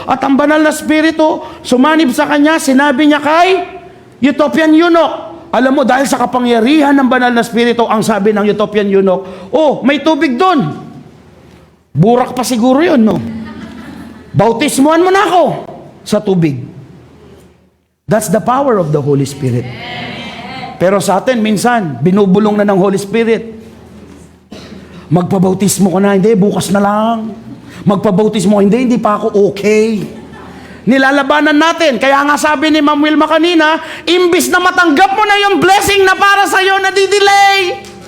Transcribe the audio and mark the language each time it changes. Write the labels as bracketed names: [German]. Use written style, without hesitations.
[Filipino] At ang banal na spirito, sumanib sa kanya, sinabi niya kay Ethiopian eunuch, alam mo, dahil sa kapangyarihan ng banal na spirito, ang sabi ng Ethiopian eunuch, oh, may tubig doon. Burak pa siguro yun, no? Bautismuhan mo na ako sa tubig. [English] That's the power of the Holy Spirit. [Filipino] Pero sa atin, minsan, binubulong na ng Holy Spirit. Magpabautismo ko na, hindi, bukas na lang. Magpabautismo, hindi pa ako okay. Nilalabanan natin. Kaya nga sabi ni Ma'am Wilma kanina, imbis na matanggap mo na yung blessing na para sa'yo, nadidelay.